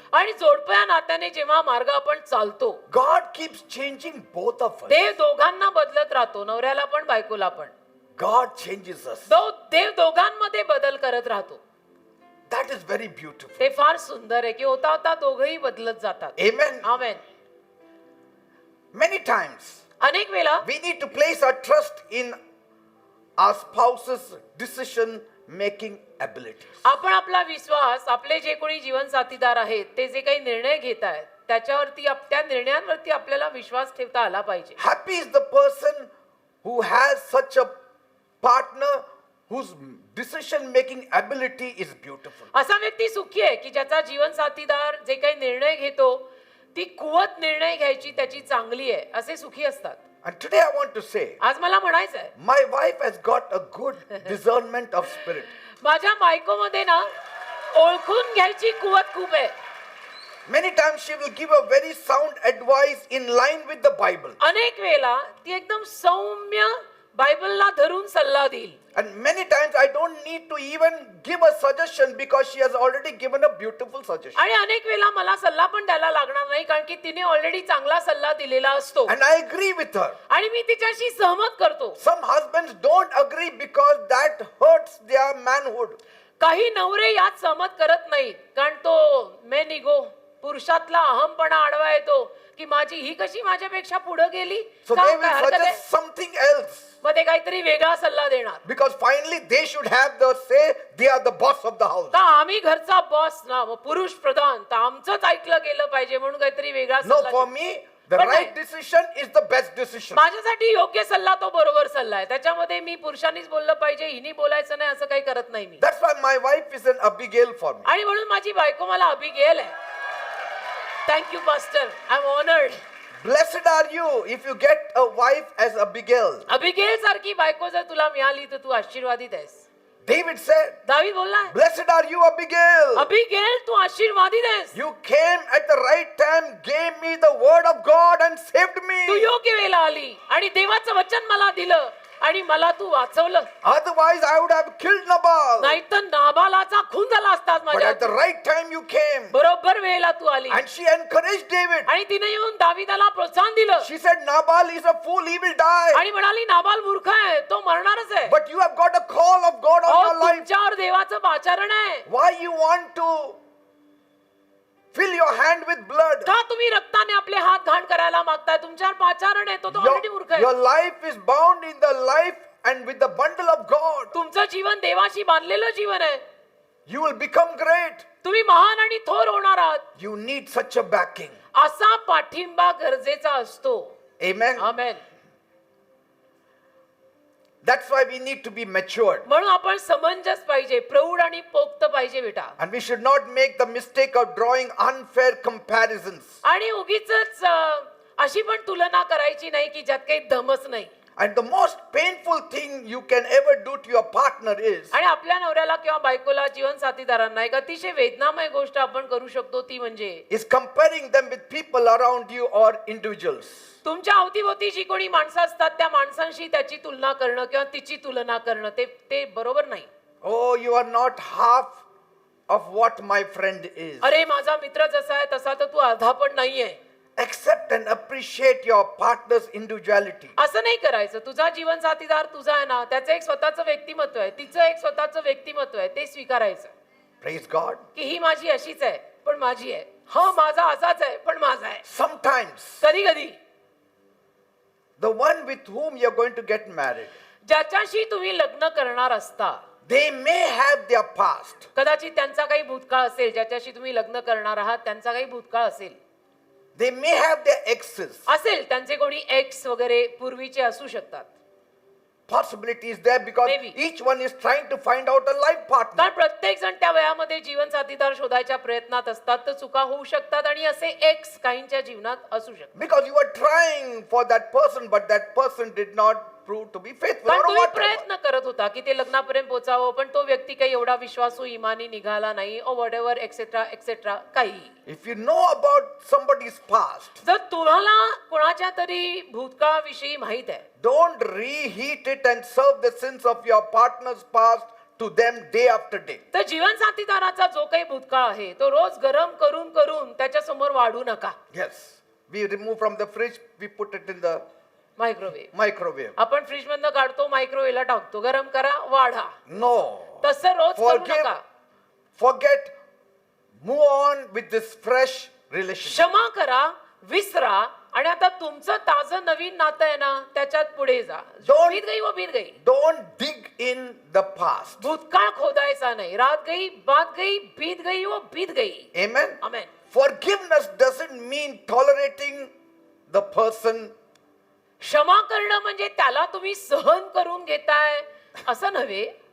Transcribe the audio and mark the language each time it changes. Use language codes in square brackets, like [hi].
[mr] आणि जोडप्या नात्याने जेव्हा मार्ग आपण चालतो, [en] God keeps changing both of us. [mr] देव दोघांना बदलत राहतो, नवऱ्याला पण बायकोला पण. [en] God changes us. [mr] देव दोघांमध्ये बदल करत राहतो. [en] That is very beautiful. [mr] ते फार सुंदर आहे की होता होता दोघही बदलत जातात. [en] Amen. [mr] आमेन. [en] Many times [mr] अनेक वेळा [en] we need to place our trust in our spouse's decision making abilities. [mr] आपण आपला विश्वास, आपले जे कोणी जीवन साथीदार आहेत ते जे काही निर्णय घेत आहेत त्याच्यावरती, त्या निर्णयांवरती आपल्याला विश्वास ठेवता आला पाहिजे. [en] Happy is the person who has such a partner whose decision making ability is beautiful. [mr] असा व्यक्ती सुखी आहे की ज्याचा जीवन साथीदार जे काही निर्णय घेतो ती कुवत निर्णय घ्यायची त्याची चांगली आहे, असे सुखी असतात. [en] And today I want to say, [mr] आज मला म्हणायचं आहे, [en] my wife has got a good discernment of spirit. [mr] माझ्या बायकोमध्ये ना ओळखून घ्यायची कुवत खूप आहे. [en] Many times she will give a very sound advice in line with the Bible. [mr] अनेक वेळेला ती एकदम सौम्य बायबलला धरून सल्ला देईल. [en] And many times I don't need to even give a suggestion because she has already given a beautiful suggestion. [mr] आणि अनेक वेळेला मला सल्ला पण द्यायला लागणार नाही कारण की तिने ऑलरेडी चांगला सल्ला दिलेला असतो. [en] And I agree with her. [mr] आणि मी तिच्याशी सहमत करतो. [en] Some husbands don't agree because that hurts their manhood. [mr] काही नवरे यात सहमत करत नाहीत कारण तो मैं निगो, पुरुषातला अहमपणा आडवा येतो की माझी ही कशी माझ्यापेक्षा पुढे गेली, [en] So [mr] का [en] they will [mr] हरकत आहे? [en] suggest something else. [mr] मग ते काहीतरी वेगळा सल्ला देणार. [en] Because finally they should have the say, they are the boss of the house. [mr] का आम्ही घरचा बॉस ना, मग पुरुष प्रधान, तर आमचंच ऐकलं गेलं पाहिजे म्हणून काहीतरी वेगळा [en] No, [mr] सल्ला [en] for [mr] देणार. [en] me, the But right decision is the best decision. [mr] माझ्यासाठी योग्य सल्ला तो बरोबर सल्ला आहे. त्याच्यामध्ये मी पुरुषांनीच बोललं पाहिजे, हिनी बोलायचं नाही असं काही करत नाही मी. [en] That's why my wife is an Abigail for me. [mr] आणि म्हणून माझी बायको मला अभिगेल आहे. [en] Thank you pastor, I am honoured. Blessed are you if you get a wife as Abigail. [mr] अभिगेल सारखी बायको जर तुला मिळाली तर तू आशीर्वादित आहेस. [en] David said, [mr] दावीद बोलला, [en] Blessed are you, Abigail. [mr] अभिगेल तू आशीर्वादित आहेस. [en] You came at the right time, gave me the word of God and saved me. [mr] तू योग्य वेळेला आली आणि देवाचं वचन मला दिलं आणि मला तू वाचवलं. [en] Otherwise, I would have killed Nabal. [mr] नाहीतर नाबालाचा खून झाला असताच [en] But [mr] माझ्या. [en] at the right time, you came. [mr] बरोबर वेळेला तू आली [en] And she encouraged David. [mr] आणि तिने येऊन दावीदाला प्रोत्साहन दिलं [en] She said, Nabal is a fool, he will die. [mr] आणि म्हणाली नाबाल मूर्ख आहे, तो मरणारच आहे. [en] But you have got a call of God on your life. [mr] तुमच्यावर देवाचं पाचारण आहे. [en] Why you want to fill your hand with blood? [mr] का तुम्ही रक्ताने आपले हात घाण करायला मागताय? तुमच्यावर पाचारण आहे, तो ऑलरेडी मूर्ख [en] Your [mr] आहे. [en] life is bound in the life and with the bundle of God. [mr] तुमचं जीवन देवाशी बांधलेलं जीवन आहे. [en] You will become great. [mr] तुम्ही महान आणि थोर होणार आहात. [en] You need such a backing. [mr] असा पाठिंबा गरजेचा असतो. [en] Amen. [mr] Amen. [en] That's why we need to be matured. [mr] म्हणून आपण समंजस पाहिजे, प्रौढ आणि पोक्त पाहिजे बेटा. [en] And we should not make the mistake of drawing unfair comparisons. [mr] आणि उगीच अशी पण तुलना करायची नाही की ज्यात काही दमच नाही. [en] And the most painful thing you can ever do to your partner is [mr] आणि आपल्या नवऱ्याला किंवा बायकोला, जीवन साथीदारांना एक अतिशय वेदनामय गोष्ट आपण करू शकतो ती म्हणजे [en] comparing them with people around you or individuals. [mr] तुमच्या अवतीभोवती जी कोणी माणसं असतात त्या माणसांशी त्याची तुलना करणं किंवा तिची तुलना करणं ते बरोबर नाही. [en] Oh, you are not half of what my friend is. [mr] अरे माझा मित्र जसा आहे तसा तर तू अर्धा पण नाहीये. [en] Accept and appreciate your partner's individuality. [mr] असं नाही करायचं. तुझा जीवन साथीदार तुझा आहे ना, त्याचं एक स्वतःचं व्यक्तिमत्व आहे, तिचं एक स्वतःचं व्यक्तिमत्व आहे, ते स्वीकारायचं [en] Praise God. [mr] की ही माझी अशीच आहे पण माझी आहे, हा माझा असाच आहे पण माझा आहे. [en] Sometimes [mr] कधी कधी [en] the one with whom you're going to get married, [mr] ज्याच्याशी तुम्ही लग्न करणार असता [en] they may have their past. [mr] कदाचित त्यांचा काही भूतकाळ असेल, ज्याच्याशी तुम्ही लग्न करणार आहात त्यांचा काही भूतकाळ असेल, [en] They may have their exes. [mr] असेल त्यांचे कोणी एक्स वगैरे पूर्वीचे असू शकतात. [en] Possibility is there because Maybe. each one is trying to find out a life partner. [mr] कारण प्रत्येक जण त्या वयामध्ये जीवन साथीदार शोधायच्या प्रयत्नात असतात, तर चुका होऊ शकतात आणि असे एक्स काहींच्या जीवनात असू शकतात. [en] Because you were trying for that person, but that person did not prove to be faithful [mr] कारण [en] or [mr] तुम्ही [en] whatever. [mr] प्रयत्न करत होता की ते लग्नापर्यंत पोहोचावं, पण तो व्यक्ती काही एवढा विश्वासू इमानी निघाला नाही, [en] oh whatever [mr] एक्सेट्रा एक्सेट्रा काही. [en] If you know about somebody's past, [mr] जर तुम्हाला कोणाच्या तरी भूतकाळाविषयी माहित आहे, [en] don't reheat it and serve the sins of your partner's past to them day after day. [mr] तर जीवन साथीदाराचा जो काही भूतकाळ आहे तो रोज गरम करून करून त्याच्या समोर वाढू नका. [en] Yes, we remove from the fridge, we put it in the microwave microwave. [mr] आपण फ्रीज मधनं काढतो, मायक्रोवेव्हला टाकतो, गरम करा, वाढा. [en] No. [mr] तसं रोज करू [en] Forgive, [mr] नका. [en] forget, move on with this fresh relationship. [mr] क्षमा करा, विसरा आणि आता तुमचं ताजं नवीन नातं आहे ना त्याच्यात पुढे जा. [en] Don't- [hi] बीत गई वो बीत गई. [en] Don't dig in the past. [mr] भूतकाळ खोदायचा नाही. [hi] रात गई, बात गई, बीत गई वो बीत गई. [en] Amen. [mr] Amen. [en] Forgiveness doesn't mean tolerating the person. [mr] क्षमा करणं म्हणजे त्याला तुम्ही सहन करून घेताय असं नव्हे